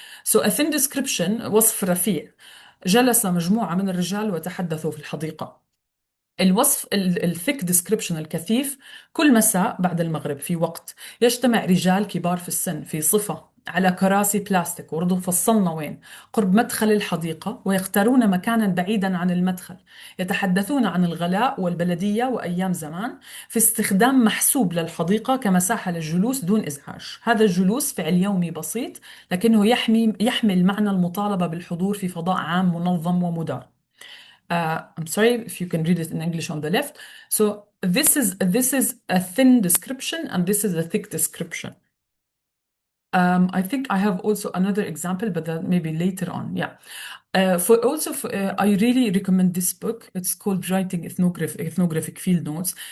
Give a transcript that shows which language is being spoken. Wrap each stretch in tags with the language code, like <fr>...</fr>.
<en>So a thin description:</en> <ar>وصف رفيع. جلس مجموعة من الرجال وتحدثوا في الحديقة. الوصف الثيك ديسكريبشن الكثيف: كل مساء بعد المغرب في وقت يجتمع رجال كبار في السن في صفة على كراسي بلاستيك، وردوا فصلنا وين، قرب مدخل الحديقة، ويختارون مكانا بعيدا عن المدخل، يتحدثون عن الغلاء والبلدية وأيام زمان، في استخدام محسوب للحديقة كمساحة للجلوس دون إزعاج. هذا الجلوس فعل يومي بسيط لكنه يحمل معنى المطالبة بالحضور في فضاء عام منظم ومدار.</ar> <en>I'm sorry if you can read it in English on the left. So this is a thin description and this is a thick description. I think I have also another example, but that maybe later on. Yeah. I really recommend this book. It's called Writing Ethnographic Field Notes.</en>